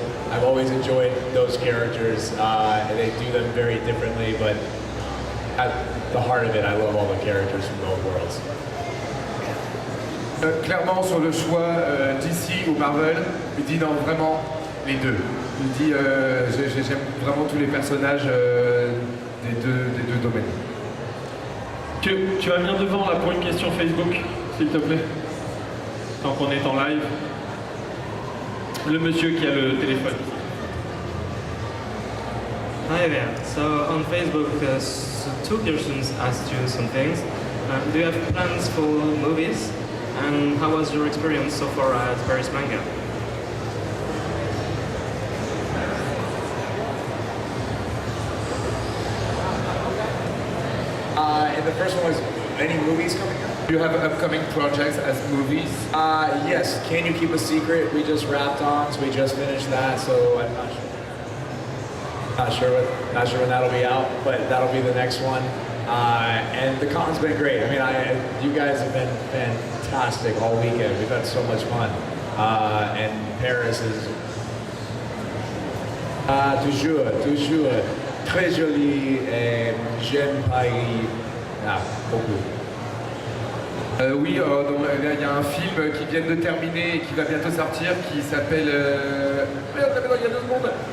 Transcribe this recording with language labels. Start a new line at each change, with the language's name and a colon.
English: I've always enjoyed those characters. They do them very differently, but at the heart of it, I love all the characters from both worlds.
French: Clairement, sur le choix DC ou Marvel, il dit non, vraiment les deux. Il dit j'aime vraiment tous les personnages des deux domaines. Tu vas venir devant là pour une question Facebook, s'il te plaît. Tant qu'on est en live. Le monsieur qui a le téléphone.
English: Hi there. So on Facebook, two persons asked you some things. Do you have plans for movies? And how was your experience so far at Paris Manga? And the first one was, any movies coming up? Do you have upcoming projects as movies? Yes. Can You Keep a Secret? We just wrapped on, so we just finished that, so I'm not sure. Not sure when that'll be out, but that'll be the next one. And the con's been great. I mean, you guys have been fantastic all weekend. We've had so much fun. And Paris is
French: toujours très joli. Et j'aime Paris beaucoup. Oui, il y a un film qui vient de terminer et qui va bientôt sortir qui s'appelle... Merde, il y a 2 secondes.